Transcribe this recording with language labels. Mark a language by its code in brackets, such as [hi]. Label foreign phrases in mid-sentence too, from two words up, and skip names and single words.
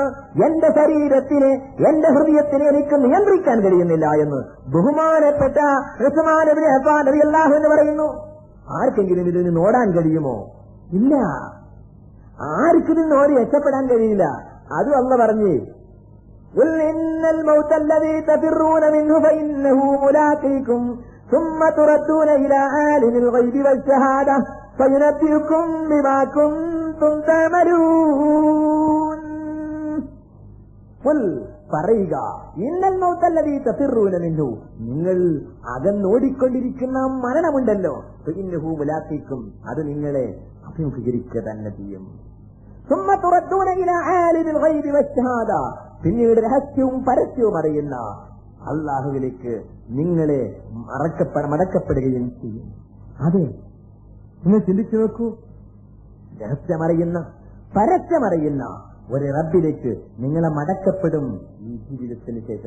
[ml] എന്റെ ശരീരത്തിന്, എന്റെ ഹൃദയത്തിന് എനിക്ക് നിയന്ത്രിക്കാൻ കഴിയുന്നില്ല എന്ന് ബഹുമാനപ്പെട്ട ഉസ്മാൻ ഇബ്നു അഫ്ഫാൻ [ar] رضي الله عنه [ml] പറയുന്നു. ആർക്കെങ്കിലും ഇതിന് നോടാൻ കഴിയുമോ? ഇല്ല, ആർക്കും നോടി രക്ഷപ്പെടാൻ കഴിയില്ല. അതും അല്ലാഹു പറഞ്ഞു, [ar] قل إن الموت الذي تفرون منه فإنه ملاقيكم ثم تردون إلى عالم الغيب والشهادة فينبئكم بما كنتم تعملون. [ml] قل പറയുക, [ar] إن الموت الذي تفرون منه, [ml] നിങ്ങൾ അകന്നോടിക്കൊണ്ടിരിക്കുന്ന മരണമുണ്ടല്ലോ, [ar] فإنه ملاقيكم, [ml] അത് നിങ്ങളെ അഭിമുഖീകരിക്കുക തന്നെ ചെയ്യും. [ar] ثم تردون إلى عالم الغيب والشهادة, [ml] പിന്നീട് രഹസ്യവും പരസ്യവും അറിയുന്ന അള്ളാഹുവിലേക്ക് നിങ്ങളെ മടക്കപ്പെടുകയും ചെയ്യും. അതെ, നിങ്ങൾ ചിന്തിച്ചു നോക്കൂ, രഹസ്യമറിയുന്ന പരസ്യമറിയുന്ന ഒരു റബ്ബിലേക്ക് നിങ്ങളെ മടക്കപ്പെടും ഈ ജീവിതത്തിന് ശേഷം.